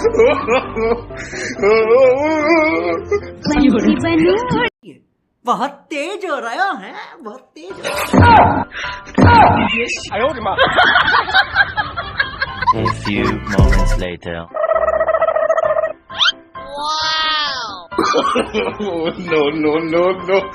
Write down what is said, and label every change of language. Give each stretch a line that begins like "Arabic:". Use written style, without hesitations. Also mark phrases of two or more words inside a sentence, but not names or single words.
Hindi: बहुत तेज हो रहा है, बहुत तेज हो
Chinese: 哎呦我的妈
English: A few moments later. No, no, no, no.